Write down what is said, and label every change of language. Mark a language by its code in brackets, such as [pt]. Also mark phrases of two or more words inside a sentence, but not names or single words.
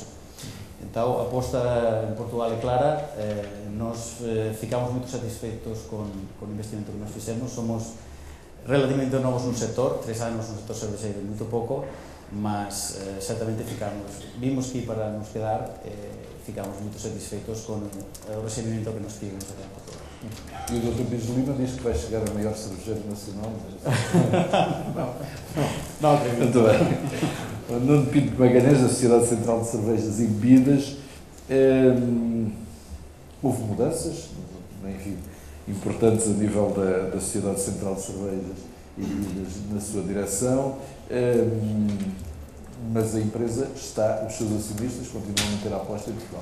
[gl] Então, a aposta en Portugal é clara, nós ficamos moito satisfeitos con o investimento que nós fixemos. Somos relativamente novos no sector, 3 anos no sector cervexeiro, moito pouco, mas certamente vimos que para nos quedar, ficamos moito satisfeitos con o recibimento que nos tivemos aqui en Portugal. [pt] E o Dr. Pires Lima diz que vai chegar a maior cervejeiro nacional. Não acredito. Muito bem. Nuno Pinto Magalhães, da Sociedade Central de Cervejas e Bebidas. Houve mudanças, enfim, importantes a nível da Sociedade Central de Cervejas e Bebidas na sua direção, mas a empresa está, os seus acionistas continuam a ter a aposta em Portugal.